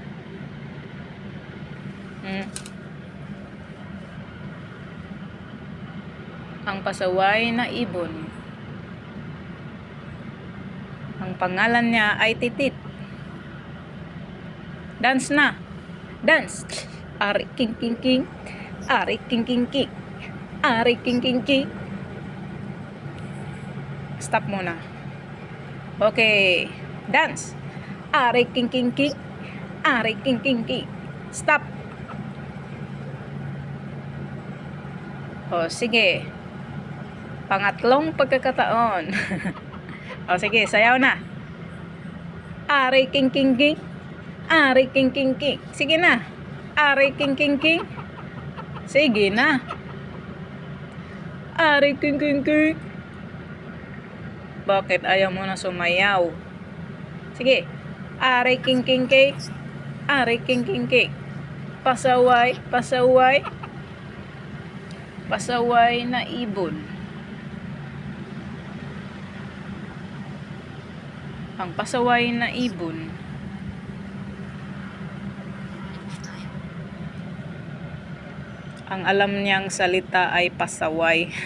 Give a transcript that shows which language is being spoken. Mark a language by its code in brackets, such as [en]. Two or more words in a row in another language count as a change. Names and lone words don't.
[tl] Ang pasaway na ibon. Ang pangalan niya ay Titit. Dance na. Dance. Ari king king king. Ari king king king. Ari king king king. Stop muna. [en] Okay. Dance. [tl] Ari king king king. Ari king king king. Stop. O sige. Pangatlong pagkakataon. O sige, sayaw na. Ari king king king. Ari king king king. Sige na. Ari king king king. Sige na. Ari king king king. Bakit ayaw mo na sumayaw? Sige. Ari king king king. Ari king king king. Pasaway, pasaway. Pasaway na ibon. Ang pasaway na ibon. Ang alam niyang salita ay pasaway.